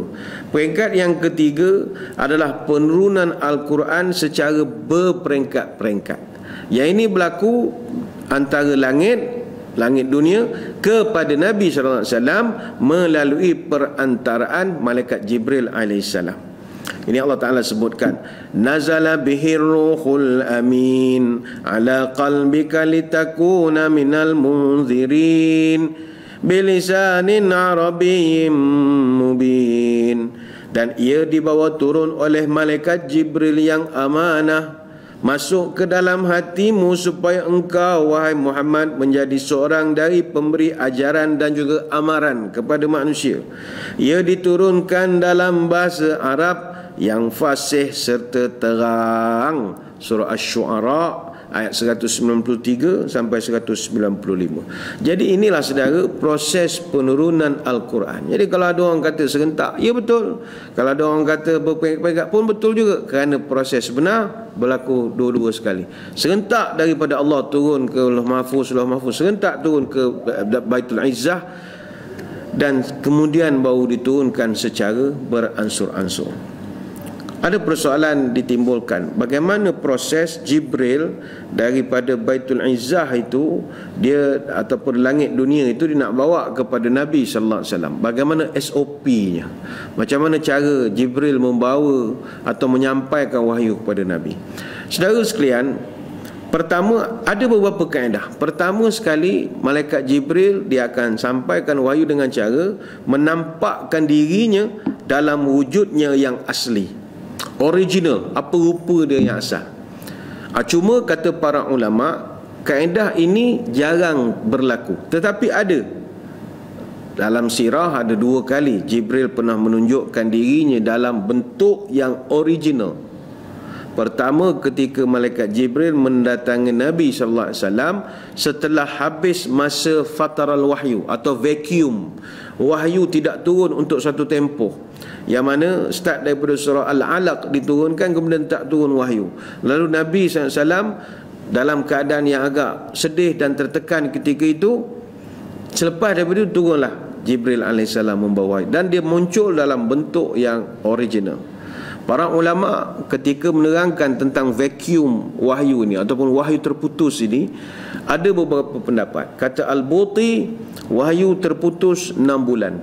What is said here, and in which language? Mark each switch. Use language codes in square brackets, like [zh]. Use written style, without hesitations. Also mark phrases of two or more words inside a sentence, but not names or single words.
[ms] Peringkat yang ketiga adalah penurunan Al-Quran secara berperingkat-peringkat. Yang ini berlaku antara langit dunia kepada Nabi SAW melalui perantaraan malaikat Jibril alaihissalam. Ini Allah Ta'ala sebutkan, [ar] نزل به الروح الأمين على قلبك لتكون من المنذرين بلسان عربي مبين. [ms] Dan ia dibawa turun oleh malaikat Jibril yang amanah masuk ke dalam hatimu supaya engkau wahai Muhammad menjadi seorang dari pemberi ajaran dan juga amaran kepada manusia. Ia diturunkan dalam bahasa Arab yang fasih serta terang. Surah Asy-Syu'ara ayat 193 sampai 195. Jadi inilah saudara proses penurunan Al-Quran. Jadi kalau ada orang kata serentak, ya betul. Kalau ada orang kata berperingkat-peringkat pun betul juga, kerana proses benar berlaku dua-dua sekali. Serentak daripada Allah turun ke Lauh Mahfuz, serentak turun ke Baitul Izzah, dan kemudian baru diturunkan secara beransur-ansur. ada persoalan ditimbulkan. Bagaimana proses Jibril daripada Baitul Izzah itu, dia ataupun langit dunia itu, dia nak bawa kepada Nabi [ar] صلى الله عليه وسلم. [ms] Bagaimana SOP-nya? Macam mana cara Jibril membawa atau menyampaikan wahyu kepada Nabi? Saudara sekalian, pertama ada beberapa kaedah. Pertama sekali, malaikat Jibril dia akan sampaikan wahyu dengan cara menampakkan dirinya dalam wujudnya yang asli, original, apa rupa dia yang asal. Cuma kata para ulama, kaedah ini jarang berlaku. Tetapi ada. Dalam sirah ada 2 kali Jibril pernah menunjukkan dirinya dalam bentuk yang original. Pertama, ketika malaikat Jibril mendatangi Nabi [ar] صلى الله عليه وسلم [ms] setelah habis masa fataral wahyu atau vacuum. Wahyu tidak turun untuk satu tempoh, yang mana start daripada surah Al-Alaq diturunkan, kemudian tak turun wahyu. Lalu Nabi SAW dalam keadaan yang agak sedih dan tertekan ketika itu. Selepas daripada itu turunlah Jibril AS membawa wahyu, dan dia muncul dalam bentuk yang original. Para ulama ketika menerangkan tentang vacuum wahyu ini ataupun wahyu terputus ini, ada beberapa pendapat. Kata Al-Buti, wahyu terputus 6 bulan.